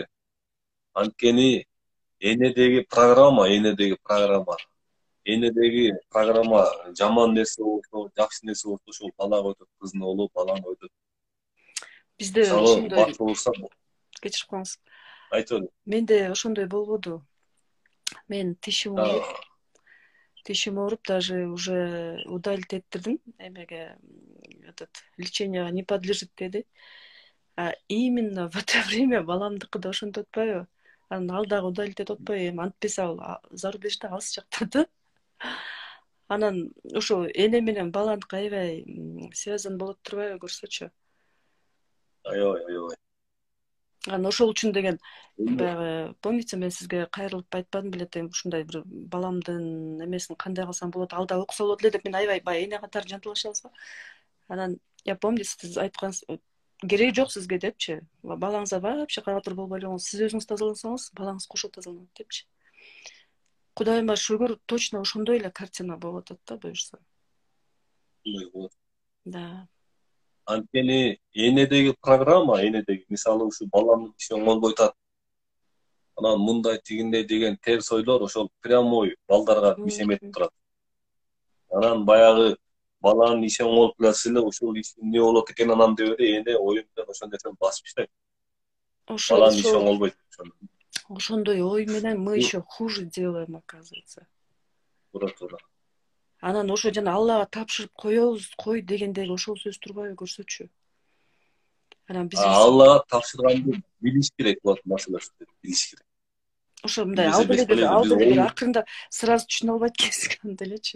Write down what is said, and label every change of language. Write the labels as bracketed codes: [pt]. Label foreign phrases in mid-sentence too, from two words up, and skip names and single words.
[ky] Анткени энедеги программа жаман нерсе болсо, жакшы нерсе болсо, ошол балага өтөт, кызына болобу, балага өтөт. Бизде ошондой болса, кечирип коюңуз. Айтып. Менде ошондой болбоду. Мен тишим ооруп, [ru] даже уже [ky] удалить эттирдим. Эмеге леченияга [ru] не подлежит [ky] деди. [ru] А именно в это время [ky] баламдыкы да ошентип атпайбы? Анан ал дагы удалить этип атпайбы? Эми антпесе ал зарубежде алыс жакта да. Анан ошо эне менен баланыкы аябай связан болот турбайбы, көрсөчү. Аябай. Анан ошол үчүн деген баягы помните, мен сизге кайрылып айтпадым беле, тең ушундай бир баламдын эмесин кандай кылсам болот, ал да окуса болот эле деп мен аябай баягы эне катары жанталашабыз го. [ru] Анан я помню, [ky] сиз айткансыз, кереги жок сизге депчи. Балаңызга вообще каратыр болбой эле, сиз өзүңүз тазалансаңыз, балаңыз кошо тазаланат депчи. Кудайыма шүгүр, точно ошондой эле картина болуп атат да, буюрса. [ru] Да. [ky] Анткени энедеги программа, мисалы ушу баламдын иши оңолбой атат. Анан мындай тигиндей деген терс ойлор ошол прямой балдарга мишеметип турат. Анан баягы баланын иши оңолуп келсе эле ошол иштин эмне болот экен анан деп эле эне оюндан ошол нерсени басып таштайт. Баланын иши оңолбойт. Ошондой ой менен [ru] мы еще хуже делаем, оказывается. [ky] Туура. Анан ошо жана Аллага тапшырып коебуз, кой дегендеги ошол сөз турбайбы, көрсөчү. Анан биз Аллага тапшырганды билиш керек болот, маселеси билиш керек. Ошо мындай ал деле бир акырында сразу түшүнө албайт экенсиз анда элечи.